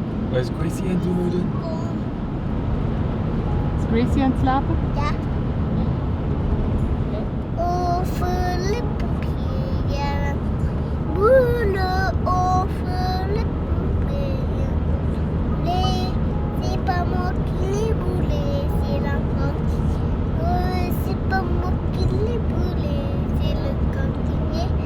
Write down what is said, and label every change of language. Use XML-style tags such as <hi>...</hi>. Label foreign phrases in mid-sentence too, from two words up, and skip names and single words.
<nl>Wat is Gracie aan het doen, Oden? Is Gracie aan het slapen? Ja. Overlippen. Boule overlippen.</nl> <fr>C'est pas moi qui l'ai boulé, c'est la cantine. C'est pas moi qui l'ai boulé, c'est le cantinier.</fr>